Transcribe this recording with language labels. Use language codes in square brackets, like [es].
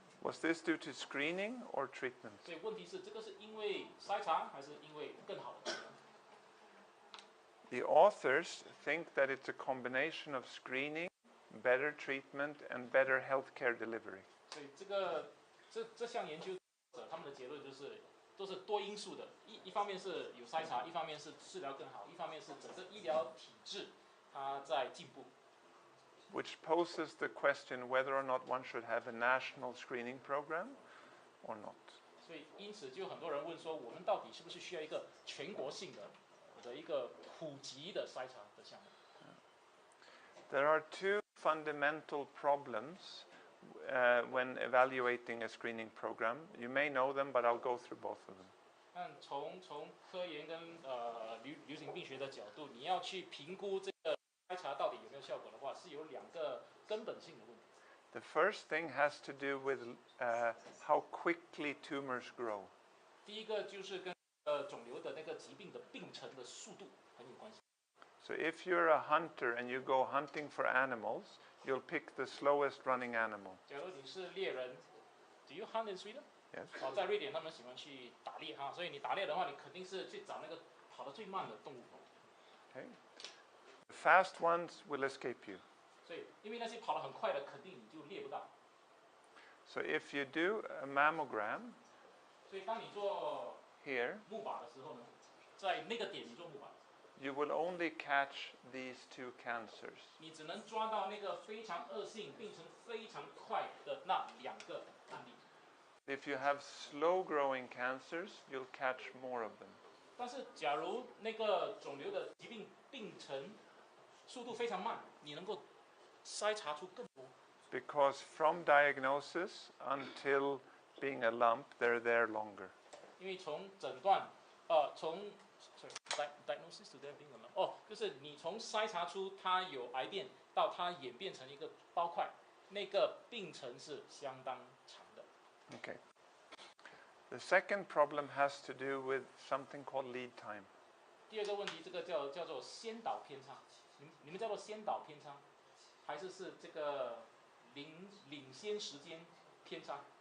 [en] Was this due to screening or treatment? [zh] 所以问题是，这个是因为筛查还是因为更好的治疗？ [en] The authors think that it's a combination of screening, better treatment, and better healthcare delivery. [zh] 所以这项研究者他们的结论就是都是多因素的，一方面是有筛查，一方面是治疗更好，一方面是整个医疗体制它在进步。 [en] Which poses the question whether or not one should have a national screening program or not. [zh] 所以因此就很多人问说，我们到底是不是需要一个全国性的一个普及的筛查的项目？ [en] There are two fundamental problems when evaluating a screening program. You may know them, but I'll go through both of them. [zh] 但从科研跟流行病学的角度，你要去评估这个筛查到底有没有效果的话，是有2个根本性的问题。 [en] The first thing has to do with how quickly tumors grow. [zh] 第一个就是跟肿瘤的那个疾病的病程的速度很有关系。 [en] So if you're a hunter and you go hunting for animals, you'll pick the slowest running animal. [zh] 假如你是猎人 ， [en] Do you hunt in Sweden? Yes. [zh] 在瑞典他们喜欢去打猎哈，所以你打猎的话，你肯定是去找那个跑得最慢的动物。 [en] Okay. The fast ones will escape you. [zh] 所以因为那些跑得很快的，肯定你就猎不到。 [en] So if you do a mammogram [zh] 所以当你做 [en] here, [zh] 木靶的时候呢，在那个点你做木靶。 [en] you will only catch these 2 cancers. [zh] 你只能抓到那个非常恶性、病程非常快的那2个案例。 [en] If you have slow-growing cancers, you'll catch more of them. [zh] 但是，假如那个肿瘤的疾病病程速度非常慢，你能够筛查出更多。 [en] Because from diagnosis until being a lump, they're there longer. [zh] 因为从诊断， [en] diagnosis to there being a lump， [zh] 就是你从筛查出它有癌变到它演变成一个包块，那个病程是相当长的。 [en] Okay. The second problem has to do with something called lead time. [zh] 第2个问题，这个叫做先导偏差，你们叫做先导偏差，还是这个领先时间偏差？